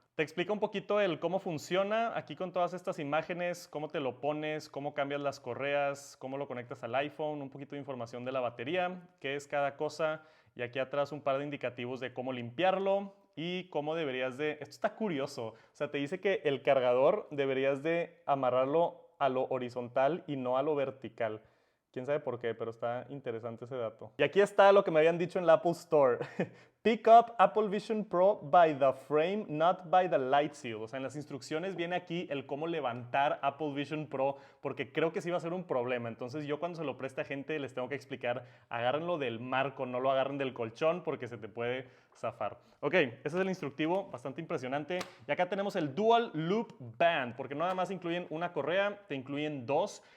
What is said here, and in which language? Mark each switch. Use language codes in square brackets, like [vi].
[es] Te explica un poquito el cómo funciona aquí con todas estas imágenes, cómo te lo pones, cómo cambias las correas, cómo lo conectas al iPhone, un poquito de información de la batería, qué es cada cosa y aquí atrás un par de indicativos de cómo limpiarlo y cómo deberías de... Esto está curioso, o sea, te dice que el cargador deberías de amarrarlo a lo horizontal y no a lo vertical. Quién sabe por qué, pero está interesante ese dato. Y aquí está lo que me habían dicho en la Apple Store. [en] Pick up Apple Vision Pro by the frame, not by the light seal. [es] O sea, en las instrucciones viene aquí el cómo levantar Apple Vision Pro, porque creo que sí va a ser un problema. Entonces yo cuando se lo preste a gente les tengo que explicar, agárrenlo del marco, no lo agarren del colchón porque se te puede zafar. Ok, ese es el instructivo, bastante impresionante. Y acá tenemos el Dual Loop Band, porque no nada más incluyen una correa, te incluyen dos.